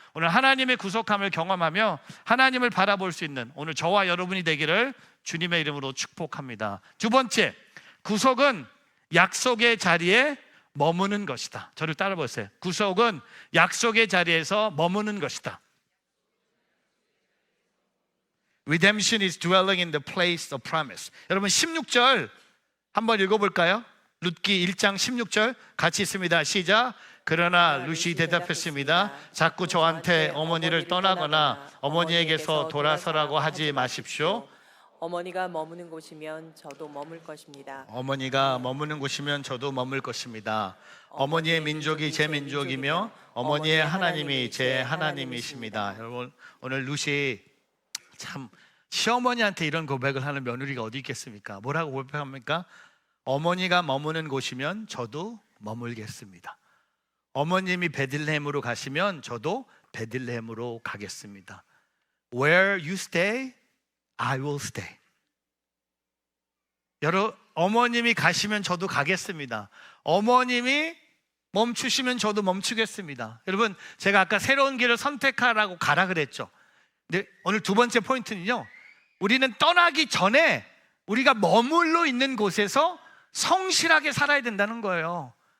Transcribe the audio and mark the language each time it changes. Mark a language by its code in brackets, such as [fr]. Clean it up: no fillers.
[ko] 오늘 하나님의 구속함을 경험하며 하나님을 바라볼 수 있는 오늘 저와 여러분이 되기를 주님의 이름으로 축복합니다. 두 번째, 구속은 약속의 자리에 머무는 것이다. 저를 따라 보세요. 구속은 약속의 자리에서 머무는 것이다. [en] Redemption is dwelling in the place of promise. [ko] 여러분 16절 한번 읽어볼까요? 룻기 1장 16절 같이 있습니다. 시작. 그러나 룻이 대답했습니다. 자꾸 저한테 어머니를 떠나거나 어머니에게서 돌아서라고 하지 마십시오. 어머니가 머무는 곳이면 저도 머물 것입니다. 어머니가 머무는 곳이면 저도 머물 것입니다. 어머니의 민족이 제 민족이며 어머니의 하나님이 제 하나님이십니다. 여러분, 오늘 루시 참 시어머니한테 이런 고백을 하는 며느리가 어디 있겠습니까? 뭐라고 고백합니까? 어머니가 머무는 곳이면 저도 머물겠습니다. 어머님이 베들레헴으로 가시면 저도 베들레헴으로 가겠습니다. [en] Where you stay, I will stay. [ko] 여러분, 어머님이 가시면 저도 가겠습니다. 어머님이 멈추시면 저도 멈추겠습니다. 여러분, 제가 아까 새로운 길을 선택하라고 가라 그랬죠. 근데 오늘 두 번째 포인트는요, 우리는 떠나기 전에 우리가 머물러 있는 곳에서 성실하게 살아야 된다는 거예요.